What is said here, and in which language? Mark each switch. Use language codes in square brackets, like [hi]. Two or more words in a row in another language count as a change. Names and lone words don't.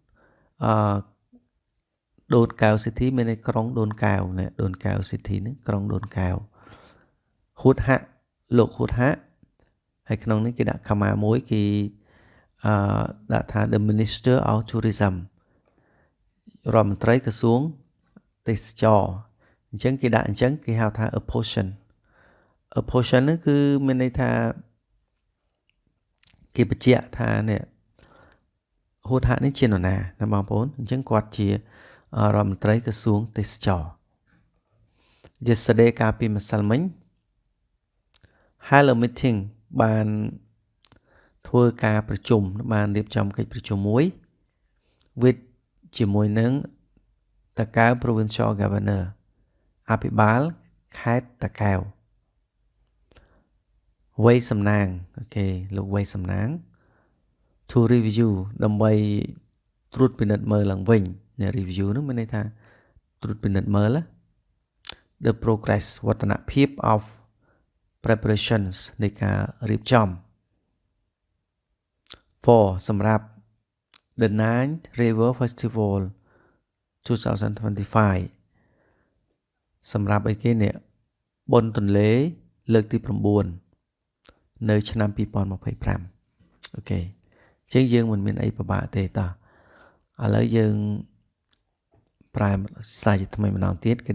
[km] ដូនកែវ City មានន័យក្រុងដូនកែវនេះដូនកែវ City នេះក្រុងដូនកែវ Hut Hak លោក Hut Hak ហើយក្នុងនេះគេដាក់ comma មួយគេដាក់ថា [en] the Minister of Tourism [km] រដ្ឋមន្ត្រីក្រសួងទេសចរអញ្ចឹងគេដាក់អញ្ចឹងគេហៅថា [en] a portion [km] ហ្នឹងគឺមានន័យថា គេបញ្ជាក់ថានេះ Hut Hak នេះជានរណាបងប្អូនអញ្ចឹងគាត់ជារដ្ឋមន្ត្រីក្រសួងទេសចរ yesterday កាលពីម្សិលមិញ [en] held a meeting [km] បានធ្វើការប្រជុំបានរៀបចំកិច្ចប្រជុំមួយ with ជាមួយនឹង តាកែវ [en] Provincial Governor [km] អភិបាលខេត្តតាកែវ វ័យសំណាងអូខេលោកវ័យសំណាង [en] to review [km] ដើម្បីត្រួតពិនិត្យមើលឡើងវិញ review នោះមានន័យថាត្រួតពិនិត្យមើល [en] the progress [km] វឌ្ឍនភាព [en] of preparations [km] នៃការរៀបចំ for សម្រាប់ the 9th River Festival 2025 សម្រាប់អីគេនេះបុណ្យទន្លេលើកទី 9 នៅឆ្នាំ 2025 អូខេអញ្ចឹងយើងមិនមានអីពិបាកទេតោះឥឡូវយើងប្រែសារជាថ្មីម្ដងទៀតគេ